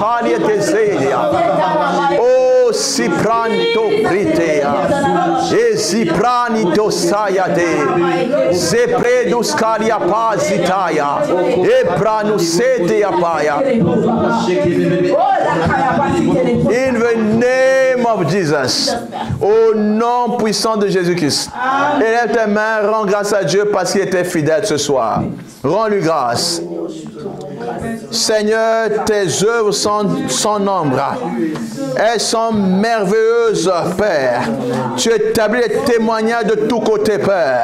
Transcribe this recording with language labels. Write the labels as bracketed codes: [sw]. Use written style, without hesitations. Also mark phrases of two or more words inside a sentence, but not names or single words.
[en] oh, si pranto pritea, e si pranito sayate, se predus caria pasitaya, e pranusete apaya. In the name of Jesus, [fr] au nom puissant de Jésus-Christ, élève tes mains, rends grâce à Dieu parce qu'il était fidèle ce soir. Rends-lui grâce. Seigneur, tes œuvres sont sans nombre. Elles sont merveilleuses, Père. Tu établis les témoignages de tous côtés, Père.